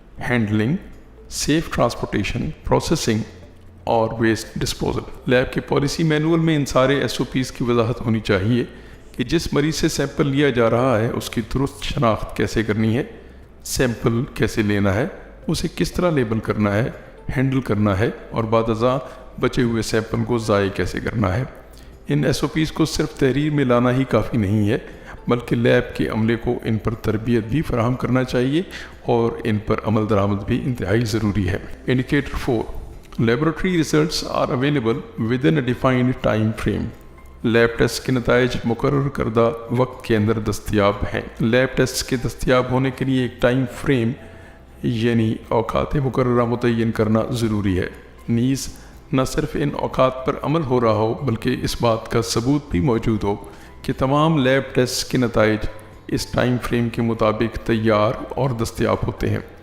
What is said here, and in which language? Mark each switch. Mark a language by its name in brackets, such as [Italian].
[Urdu] Handling, safe transportation, processing اور waste disposal. Lab کے policy manual میں ان سارے SOPs کی وضاحت ہونی چاہیے کہ جس مریض سے سیمپل لیا جا رہا ہے اس کی درست شناخت کیسے کرنی ہے، سیمپل کیسے لینا ہے، اسے کس طرح لیبل کرنا ہے، ہینڈل کرنا ہے اور بعد ازاں بچے ہوئے سیمپل کو ضائع کیسے کرنا ہے۔ ان SOPs کو صرف تحریر میں لانا ہی کافی نہیں ہے بلکہ لیب کے عملے کو ان پر تربیت بھی فراہم کرنا چاہیے اور ان پر عمل درآمد بھی انتہائی ضروری ہے۔ Indicator 4. [English] Laboratory results are available within a defined time frame. [Urdu] Lab test کے نتائج مقرر کردہ وقت کے اندر دستیاب ہیں۔ لیب ٹیسٹ کے دستیاب ہونے کے لیے ایک ٹائم فریم یعنی اوقات مقررہ متعین کرنا ضروری ہے۔ نیز نہ صرف ان اوقات پر عمل ہو رہا ہو بلکہ اس بات کا ثبوت بھی موجود ہو کہ تمام لیب ٹیسٹ کے نتائج اس ٹائم فریم کے مطابق تیار اور دستیاب ہوتے ہیں۔